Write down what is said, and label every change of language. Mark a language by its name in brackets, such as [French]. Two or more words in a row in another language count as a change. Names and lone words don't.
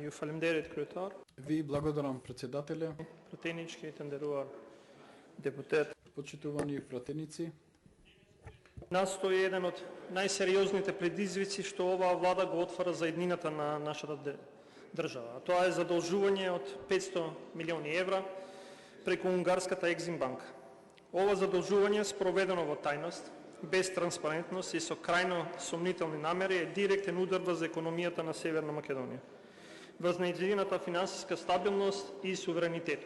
[Albanian] Ju falemnderit kryetar. [Macedonian] Ви благодарам председателя, [Albanian] Pratenički, të nderuar deputet. [Macedonian] почитувани пратеници. Настои еден од најсериозните предизвици што оваа влада го отвара за еднината на нашата држава. Тоа е задолжување од 500 милиони евра преку унгарската Екзим банка. Ова задолжување спроведено во тајност, без транспарентност и со крајно сомнителни намери е директен удар врз економијата на Северна Македонија, врз нејзината финансиска стабилност и суверенитетот.